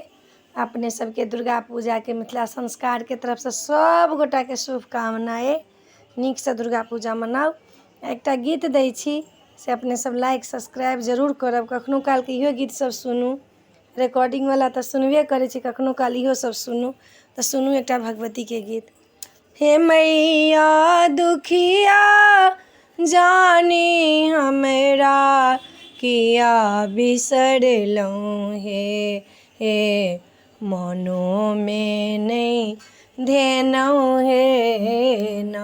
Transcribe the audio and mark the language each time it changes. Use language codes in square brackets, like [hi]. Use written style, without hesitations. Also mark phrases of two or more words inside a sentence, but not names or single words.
[mai] अपने सबके दुर्गा पूजा के मिथिला संस्कार के तरफ से सब गोटा के शुभकामनाएं। नीक से दुर्गा पूजा मनाउ। एकटा गीत दै छी से अपने सब [en] like subscribe [mai] जरूर करब। कखनो काल के इहो गीत सब सुनू, रिकॉर्डिंग वाला तो सुनबे करै छी, कखनो काल इहो सब सुनू। तो सुनू एकटा भगवती के गीत। हे मैया दुखिया जानी हमरा किया बिसरलहुँ हे मनो में नहीं धेनहुँ हे न।